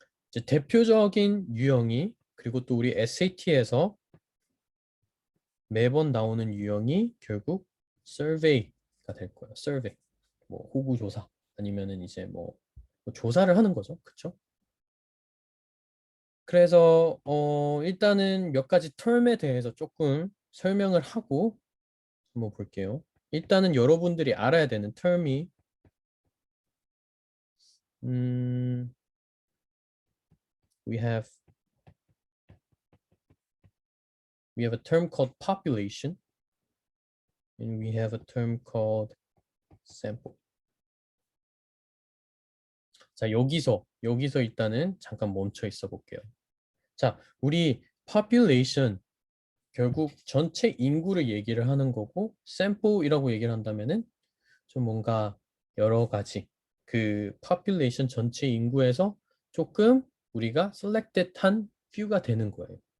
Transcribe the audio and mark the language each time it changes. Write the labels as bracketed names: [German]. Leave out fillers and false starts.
[Korean] 이제 대표적인 유형이 그리고 또 우리 SAT에서 매번 나오는 유형이 결국 survey가 될 거예요. survey. 뭐 호구 조사 아니면은 이제 뭐 조사를 하는 거죠. 그렇죠? 그래서 일단은 몇 가지 term에 대해서 조금 설명을 하고 한번 볼게요. 일단은 여러분들이 알아야 되는 term이 음, [English] we have we have a term called population and we have a term called sample. [Korean] 자, 여기서 일단은 잠깐 멈춰 있어 볼게요. 자, 우리 population 결국 전체 인구를 얘기를 하는 거고 sample이라고 얘기를 한다면은 좀 뭔가 여러 가지 그 population 전체 인구에서 조금 우리가 selected 한 few가 되는 거예요.